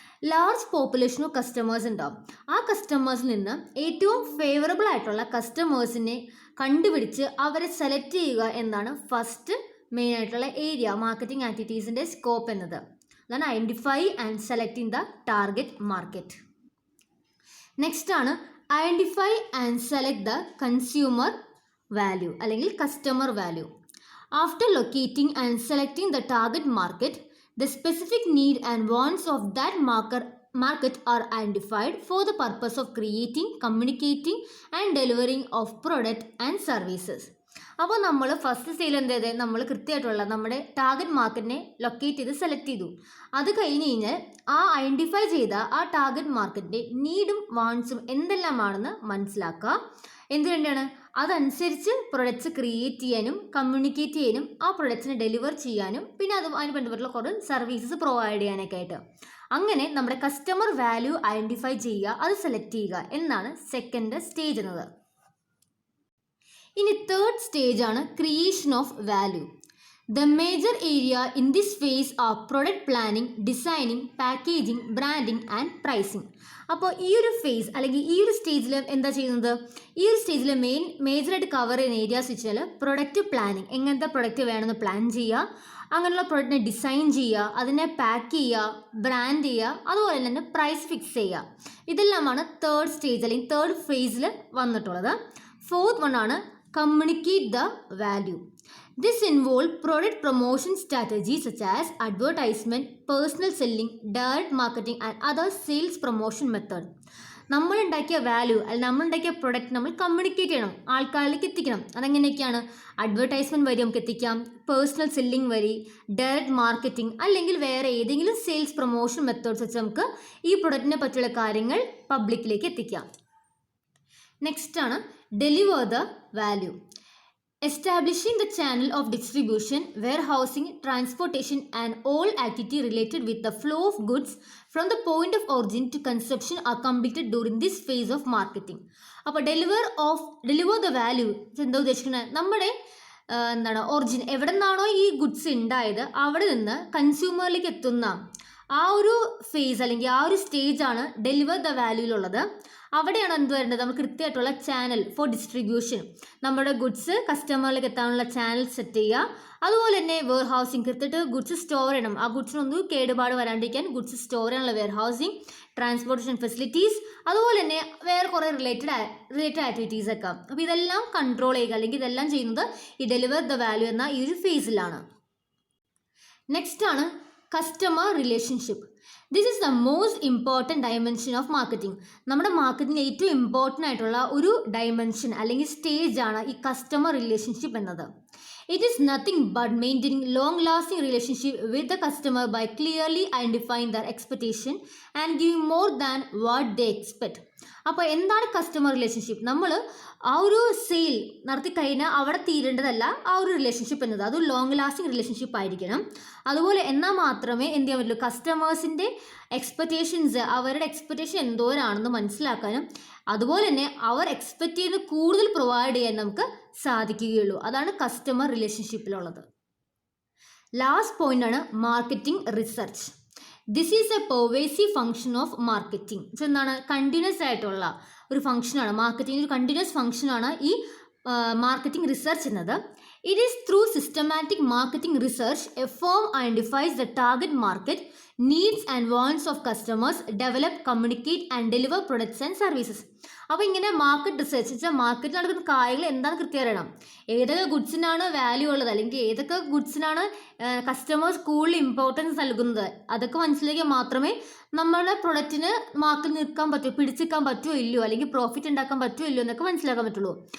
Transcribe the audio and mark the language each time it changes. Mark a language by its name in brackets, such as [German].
[Malayalam] Large population of customers ഉണ്ടാവും. ആ കസ്റ്റമേഴ്സിൽ നിന്ന് ഏറ്റവും ഫേവറബിൾ ആയിട്ടുള്ള കസ്റ്റമേഴ്സിനെ കണ്ടുപിടിച്ച് അവരെ സെലക്ട് ചെയ്യുക എന്നാണ് ഫസ്റ്റ് മെയിൻ ആയിട്ടുള്ള ഏരിയ മാർക്കറ്റിംഗ് ആക്ടിവിറ്റീസിൻ്റെ സ്കോപ്പ് എന്നത്. [English] അതാണ് identify and selecting the target market. Next ആണ് identify and select the consumer value അല്ലെങ്കിൽ customer value. After locating and selecting the target market, the specific need and wants of that market are identified for the purpose of creating, communicating and delivering of product and services. [Malayalam] അപ്പോൾ നമ്മൾ first സ്റ്റേജിൽ എന്ത് ചെയ്തത്, നമ്മൾ കൃത്യമായിട്ടുള്ള നമ്മുടെ target മാർക്കറ്റിനെ locate ചെയ്ത് സെലക്ട് ചെയ്തു. അത് കഴിഞ്ഞ് കഴിഞ്ഞാൽ ആ ഐഡൻറ്റിഫൈ ചെയ്ത ആ ടാർഗറ്റ് മാർക്കറ്റിൻ്റെ നീഡും വാണ്ട്സും എന്തെല്ലാമാണെന്ന് മനസ്സിലാക്കുക. എന്തുവേണ്ടിയാണ്? അതനുസരിച്ച് പ്രൊഡക്ട്സ് ക്രിയേറ്റ് ചെയ്യാനും കമ്മ്യൂണിക്കേറ്റ് ചെയ്യാനും ആ പ്രൊഡക്ട്സിനെ ഡെലിവർ ചെയ്യാനും പിന്നെ അതിന് ബന്ധപ്പെട്ടുള്ള കുറേ സർവീസസ് പ്രൊവൈഡ് ചെയ്യാനൊക്കെ ആയിട്ട്. അങ്ങനെ നമ്മുടെ കസ്റ്റമർ വാല്യൂ ഐഡൻറ്റിഫൈ ചെയ്യുക, അത് സെലക്ട് ചെയ്യുക എന്നാണ് സെക്കൻഡ് സ്റ്റേജ് എന്നത്. [English] ഇനി third stage ആണ് creation of value. The major area in this phase are product planning, designing, packaging, branding and pricing. [Malayalam] അപ്പോൾ ഈ ഒരു ഫേസ് അല്ലെങ്കിൽ ഈ ഒരു സ്റ്റേജിൽ എന്താ ചെയ്യുന്നത്? ഈ ഒരു സ്റ്റേജിൽ മേജറായിട്ട് കവർ ചെയ്യുന്ന ഏരിയാസ് വെച്ചാൽ പ്രൊഡക്റ്റ് പ്ലാനിങ്, എങ്ങനത്തെ പ്രൊഡക്റ്റ് വേണമെന്ന് പ്ലാൻ ചെയ്യുക, അങ്ങനെയുള്ള പ്രൊഡക്റ്റിനെ ഡിസൈൻ ചെയ്യുക, അതിനെ പാക്ക് ചെയ്യുക, ബ്രാൻഡ് ചെയ്യുക, അതുപോലെ തന്നെ പ്രൈസ് ഫിക്സ് ചെയ്യുക. ഇതെല്ലാമാണ് തേർഡ് സ്റ്റേജ് അല്ലെങ്കിൽ തേർഡ് ഫേസിൽ വന്നിട്ടുള്ളത്. [English] Fourth one ആണ് communicate the value. This involves product promotion strategies such as advertisement, personal selling, direct marketing and other sales promotion method. [Malayalam] നമ്മളുണ്ടാക്കിയ value അല്ലെങ്കിൽ നമ്മളുണ്ടാക്കിയ പ്രൊഡക്റ്റ് നമ്മൾ കമ്മ്യൂണിക്കേറ്റ് ചെയ്യണം, ആൾക്കാരിലേക്ക് എത്തിക്കണം. അതെങ്ങനെയൊക്കെയാണ്? അഡ്വർടൈസ്മെൻറ്റ് വഴി നമുക്ക് എത്തിക്കാം, പേഴ്സണൽ സെല്ലിംഗ് വഴി, ഡയറക്റ്റ് മാർക്കറ്റിംഗ് അല്ലെങ്കിൽ വേറെ ഏതെങ്കിലും സെയിൽസ് പ്രൊമോഷൻ മെത്തേഡ്സ് വെച്ച് നമുക്ക് ഈ പ്രൊഡക്റ്റിനെ പറ്റിയുള്ള കാര്യങ്ങൾ പബ്ലിക്കിലേക്ക് എത്തിക്കാം. [English] Next ആണ് deliver the value. Establishing the channel of distribution, warehousing, transportation and all activity related with the flow of goods from the point of origin to consumption are completed during this phase of marketing. [Malayalam] അപ്പോൾ [English] deliver the value [Malayalam] എന്താ ഉദ്ദേശിക്കുന്നത്? നമ്മുടെ origin എവിടെ നിന്നാണോ ഈ goods ഉണ്ടായത് അവിടെ നിന്ന് കൺസ്യൂമറിലേക്ക് എത്തുന്ന ആ ഒരു ഫേസ് അല്ലെങ്കിൽ ആ ഒരു സ്റ്റേജ് ആണ് ഡെലിവർ ദ വാല്യൂയിലുള്ളത്. അവിടെയാണ് എന്ത് വരേണ്ടത്? നമ്മൾ കൃത്യമായിട്ടുള്ള ചാനൽ ഫോർ ഡിസ്ട്രിബ്യൂഷൻ, നമ്മുടെ ഗുഡ്സ് കസ്റ്റമറിലേക്ക് എത്താനുള്ള ചാനൽ സെറ്റ് ചെയ്യുക. അതുപോലെ തന്നെ വെയർ ഹൗസിങ്, കൃത്യമായിട്ട് ഗുഡ്സ് സ്റ്റോർ ചെയ്യണം, ആ ഗുഡ്സിനൊന്നും കേടുപാട് വരാണ്ടിരിക്കാൻ ഗുഡ്സ് സ്റ്റോർ ചെയ്യാനുള്ള വെയർ ഹൗസിങ്, ട്രാൻസ്പോർട്ടേഷൻ ഫെസിലിറ്റീസ്, അതുപോലെ തന്നെ വേറെ കുറേ റിലേറ്റഡ് ആക്ടിവിറ്റീസ് ഒക്കെ. അപ്പോൾ ഇതെല്ലാം കൺട്രോൾ ചെയ്യുക അല്ലെങ്കിൽ ഇതെല്ലാം ചെയ്യുന്നത് ഈ ഡെലിവർ ദ വാല്യൂ എന്ന ഈ ഒരു ഫേസിലാണ്. [English] Next ആണ് customer relationship. This is the most important dimension of marketing. [Malayalam] നമ്മുടെ മാർക്കറ്റിംഗ് ഏറ്റവും ഇമ്പോർട്ടൻ്റ് ആയിട്ടുള്ള ഒരു ഡയമെൻഷൻ അല്ലെങ്കിൽ സ്റ്റേജ് ആണ് ഈ കസ്റ്റമർ റിലേഷൻഷിപ്പ് എന്നത്. [English] It is nothing but maintaining long-lasting relationship with the customer by clearly identifying their expectation and giving more than what they expect. [Malayalam] അപ്പോൾ എന്താണ് കസ്റ്റമർ റിലേഷൻഷിപ്പ്? നമ്മൾ ആ ഒരു സെയിൽ നടത്തി കഴിഞ്ഞാൽ അവിടെ തീരേണ്ടതല്ല ആ ഒരു റിലേഷൻഷിപ്പ് എന്നത്. അത് ലോങ് ലാസ്റ്റിംഗ് റിലേഷൻഷിപ്പ് ആയിരിക്കണം. അതുപോലെ എന്നാൽ മാത്രമേ എന്ത് ചെയ്യാൻ പറ്റുള്ളൂ? കസ്റ്റമേഴ്സിൻ്റെ എക്സ്പെക്റ്റേഷൻസ്, അവരുടെ എക്സ്പെക്റ്റേഷൻ എന്തോരാണെന്ന് മനസ്സിലാക്കാനും അതുപോലെ തന്നെ അവർ എക്സ്പെക്റ്റ് ചെയ്യുന്ന കൂടുതൽ പ്രൊവൈഡ് ചെയ്യാൻ നമുക്ക് സാധിക്കുകയുള്ളൂ. അതാണ് കസ്റ്റമർ റിലേഷൻഷിപ്പിലുള്ളത്. ലാസ്റ്റ് പോയിന്റ് ആണ് marketing research. [English] This is a pervasive function of marketing. [Malayalam] എന്താണ്? കണ്ടിന്യൂസ് ആയിട്ടുള്ള ഒരു ഫംഗ്ഷനാണ് മാർക്കറ്റിംഗ്, ഒരു കണ്ടിന്യൂസ് ഫംഗ്ഷനാണ് ഈ മാർക്കറ്റിംഗ് റിസർച്ച് എന്നത്. [English] It is through systematic marketing research a firm identifies the target market needs and wants of customers, develop, communicate and deliver products and services. [Malayalam] അപ്പോൾ ഇങ്ങനെ മാർക്കറ്റ് റിസർച്ച് വെച്ചാൽ മാർക്കറ്റിൽ നടക്കുന്ന കാര്യങ്ങൾ എന്താണെന്ന് കൃത്യം അറിയണം. ഏതൊക്കെ ഗുഡ്സിനാണ് വാല്യൂ ഉള്ളത്, അല്ലെങ്കിൽ ഏതൊക്കെ ഗുഡ്സിനാണ് കസ്റ്റമേഴ്സ് കൂടുതൽ ഇമ്പോർട്ടൻസ് നൽകുന്നത്, അതൊക്കെ മനസ്സിലാക്കിയാൽ മാത്രമേ നമ്മളുടെ പ്രൊഡക്റ്റിന് മാർക്കറ്റിൽ നിൽക്കാൻ പറ്റുമോ, പിടിച്ചിരിക്കാൻ പറ്റുമോ ഇല്ലയോ, അല്ലെങ്കിൽ പ്രോഫിറ്റ് ഉണ്ടാക്കാൻ പറ്റുമോ ഇല്ലയോ എന്നൊക്കെ മനസ്സിലാക്കാൻ പറ്റുള്ളൂ.